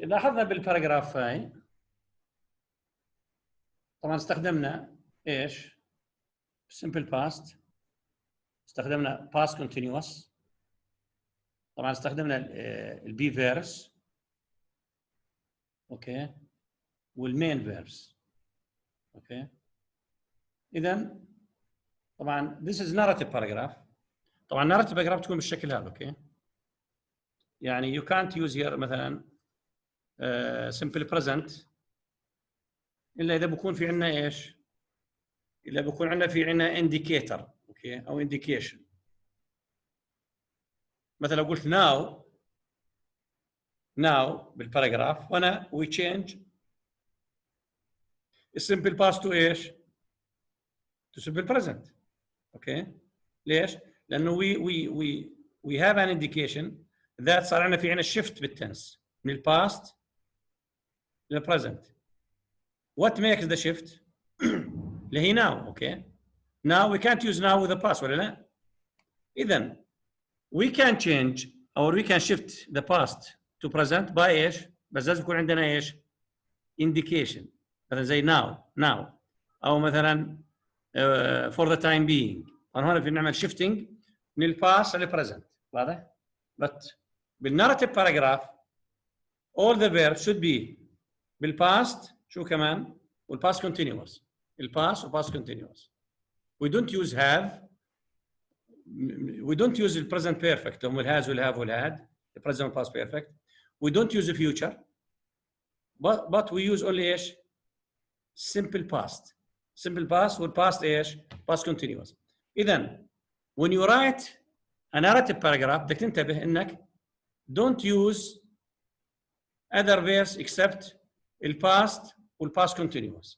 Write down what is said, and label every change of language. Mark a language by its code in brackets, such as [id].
[ar] لاحظنا بالباراجراف هاي طبعا استخدمنا ايش؟ simple past، استخدمنا past continuous، طبعا استخدمنا البي فيرس، اوكي، والمين فيرس، اوكي. اذا طبعا [en] this is narrative paragraph. [ar] طبعا narrative paragraph تكون بالشكل هذا، اوكي. يعني [en] you can't use here [ar] مثلا simple present الا اذا بكون في عندنا ايش؟ الا بكون عندنا في عندنا indicator، اوكي، او indication. مثلا قلت now بالباراجراف وانا [en] we change [ar] السمبل باست تو ايش؟ تو simple present، اوكي. ليش؟ لانه [en] we have an indication that [ar] صار عندنا في عندنا shift بالتنس من الباست للبريزنت. [en] What makes the shift؟ [ar] اللي هي [en] now، okay. Now we can't use now with the past [ar] ولا لا؟ اذا [en] we can change or we can shift the past to present by ايش؟ [ar] بس لازم يكون عندنا ايش؟ [en] indication. [ar] مثلا زي now او مثلا [en] for the time being. [ar] هنا في نعمل shifting من الباست للبريزنت، واضح؟ but بالناراتيف باراجراف [en] all the verbs should be [ar] بالباست شو كمان؟ والباست continuous. الباست وباست continuous. [en] we don't use have. We don't use the present perfect. هم will has will have will had. The present past perfect. We don't use the future. But we use only [ar] ايش؟ [en] simple past. Simple past والpast ايش؟ past continuous. إذا when you write a narrative paragraph [ar] بدك تنتبه إنك [en] don't use other verbs except الpast والpast continuous.